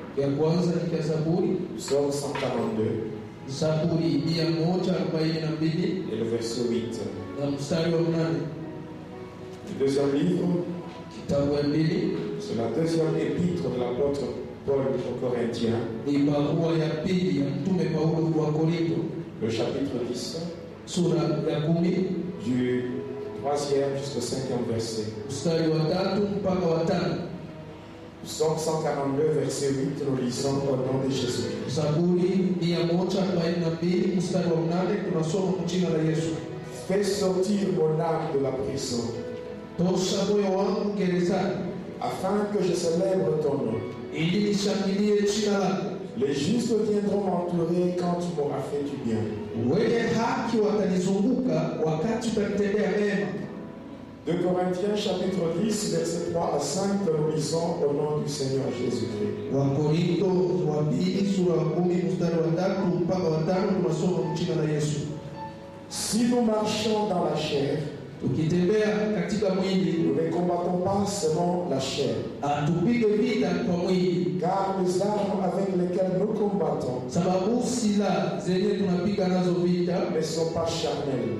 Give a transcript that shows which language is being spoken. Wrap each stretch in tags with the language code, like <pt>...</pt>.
<sw>Ya kwanza ni ya Zaburi,</sw> <fr>psaume 142,</fr> <sw>Zaburi 142</sw> <fr>et le verset 8.</fr> <sw>na mstari wa 8.</sw> <fr>Le deuxième livre,</fr> <sw>Kitabu ya pili</sw> <fr>c'est la deuxième épître de l'apôtre Paul aux Corinthiens,</fr> <sw>ni barua ya pili ya mtume Paulo kwa Korinto,</sw> <fr>le chapitre 10,</fr> <sw>sura ya 10</sw> <fr>du 3e jusqu'au 5e verset.</fr> <sw>mstari wa 3 mpaka wa 5.</sw> <fr>Psaume 142, verset 8, nous lisons au nom de Jésus-Christ.</fr> <sw>Zaburi 142 mstari wa 8 tunasoma kwa jina la Yesu.</sw> <fr>Fais sortir mon âme de la prison,</fr> <sw>Tosha moyo wangu gerezani,</sw> <fr>afin que je célèbre ton nom.</fr> <sw>ili nishangilie jina lako.</sw> <fr>Les justes viendront m'entourer quand tu m'auras fait du bien.</fr> <sw>Wenye haki watanizunguka wakati utanitendea mema.</sw> <fr>2 Corinthiens chapitre 10, versets 3 à 5, que nous lisons au nom du Seigneur Jésus-Christ.</fr> <sw>Wakorinto wa pili sura ya 10 mstari wa 3 mpaka wa 5 tunasoma kwa jina la Yesu.</sw> <fr>Si nous marchons dans la chair,</fr> <sw>Tukitembea katika mwili,</sw> <fr>nous ne combattons pas selon la chair,</fr> <sw>atupige vita kwa mwili,</sw> <fr>car les armes avec lesquelles nous combattons</fr> <sw>sababu silaha zenye tunapiga nazo vita</sw> <fr>ne sont pas charnelles,</fr>